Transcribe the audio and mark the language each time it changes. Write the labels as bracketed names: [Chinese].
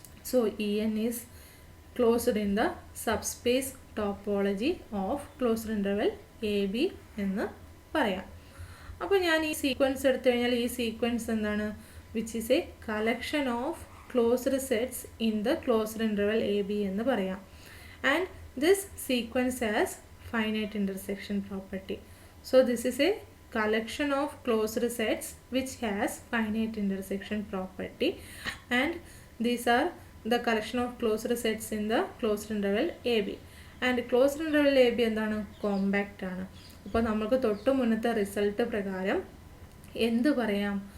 [English] so EN is closed in the subspace topology of closed interval AB [Malayalam] എന്ന് പറയാം. അപ്പോൾ ഞാൻ ഈ സീക്വൻസ് എടുത്തു കഴിഞ്ഞാൽ ഈ സീക്വൻസ് എന്താണ്? [English] which is a collection of closed sets in the closed interval AB [Malayalam] എന്ന് പറയാം. [English] And this sequence has finite intersection property. So this is a collection of closed sets which has finite intersection property, and these are the collection of closed sets in the closed interval AB. And closed interval AB എന്താണ്? [Malayalam] Compact ആണ്. അപ്പോൾ നമുക്ക് തൊട്ട് മുന്നത്തെ result പ്രകാരം എന്ത് പറയാം?